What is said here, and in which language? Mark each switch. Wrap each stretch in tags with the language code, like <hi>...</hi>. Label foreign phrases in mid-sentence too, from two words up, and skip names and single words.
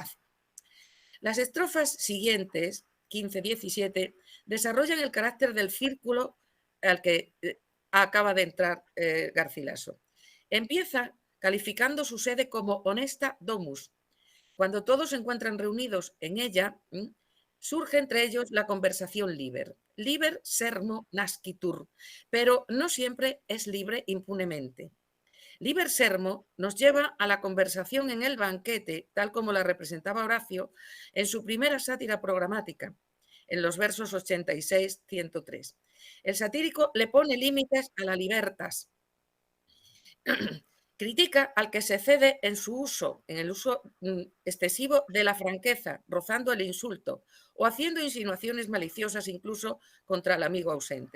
<es>Las estrofas siguientes, 15-17, desarrollan el carácter del círculo al que acaba de entrar Garcilaso. Empieza calificando su sede como</es> <la>honesta domus.</la> <es>Cuando todos se encuentran reunidos en ella, surge entre ellos la conversación liber.</es> <la>Liber sermo nascitur,</la> <es>pero no siempre es libre impunemente.</es> <la>Liber sermo</la> <es>nos lleva a la conversación en el banquete, tal como la representaba Horacio en su primera sátira programática, en los versos 86-103. El satírico le pone límites a la libertas. Critica al que se cede en su uso, en el uso excesivo de la franqueza, rozando el insulto o haciendo insinuaciones maliciosas incluso contra el amigo ausente.</es>